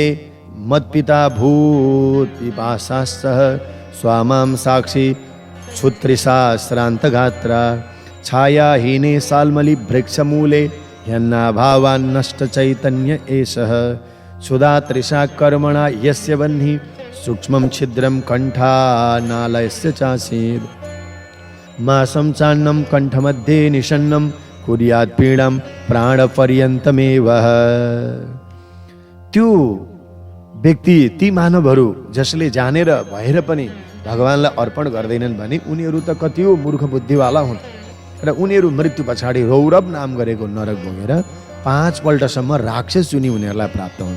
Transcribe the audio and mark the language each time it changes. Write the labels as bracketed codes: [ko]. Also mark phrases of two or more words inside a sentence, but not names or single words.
[sa] मत्पिता भूत्पिपासास्तः स्वामां साक्षी क्षुत्रिशास्त्रान्तगात्रा छायाहीने साल्मलिवृक्षमूले ह्यन्नाभावान्नष्टचैतन्य एषः क्षुधातृषा कर्मणा यस्य वह्निः सूक्ष्मं छिद्रं कण्ठानालयस्य चासीत् मासं चान्नं कण्ठमध्ये निषन्नं कुर्यात् पीडां प्राणपर्यन्तमेव। [ne] त्यो व्यक्ति ती मानवहरू जसले जानेर भएर पनि भगवानलाई अर्पण गर्दैनन् भने उनीहरू त कति हो मूर्ख बुद्धिवाला हुन् र उनीहरू मृत्यु पछाडि रौरव नाम गरेको नरक भोगेर 5 पल्टसम्म राक्षस जुनी उनीहरूलाई प्राप्त हुन्छ।